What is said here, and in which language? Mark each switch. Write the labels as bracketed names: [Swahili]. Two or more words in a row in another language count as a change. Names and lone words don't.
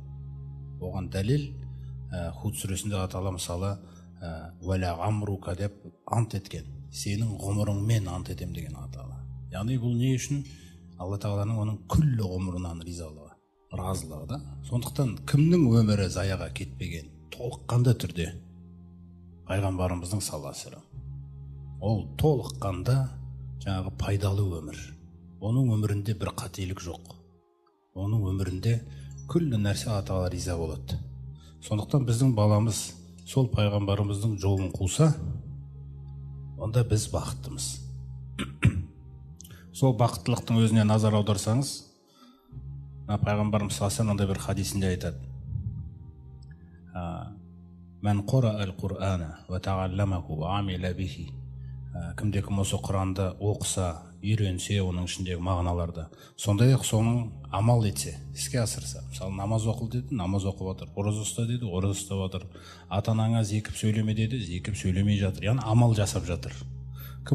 [Kazakh] Оған дәлел Худ сүресінде Алла Тағала мысалы [Arabic] «و لعمرك» [Kazakh] деп ант еткен. Сенің ғұмырыңмен ант етем деген Алла Тағала. Яғни бұл не үшін? Алла Тағаланың оның күллі ғұмырынан ризалығы, разылығы да. Сондықтан кімнің өмірі заяға кетпеген? Толыққанды түрде пайғамбарымыздың [Arabic] صلى الله عليه وسلم. [Kazakh] Ол толыққанда жаңағы пайдалы өмір. Оның өмірінде бір қателік жоқ. Оның өмірінде күллі нәрсе Алла Тағала риза болады. Сондықтан біздің баламыз сол пайғамбарымыздың жолын қуса, онда біз бақыттымыз. Сол бақыттылықтың өзіне назар аударсаңыз, пайғамбарымыз [Arabic] صلى الله عليه [Kazakh] бір хадисінде айтады: [Arabic] «من قرأ القرآن وتعلمه وعمل به». [Kazakh] Кімде-кім осы Құранды оқыса, үйренсе, оның ішіндегі мағыналарды, сондай-ақ соның амал етсе, іске асырса. Мысалы, намаз оқыл деді, намаз оқып жатыр. Ораза ұста деді, ораза ұстап жатыр. Ата-анаңа зекіп сөйлеме деді, зекіп сөйлемей жатыр. Яғни амал жасап жатыр.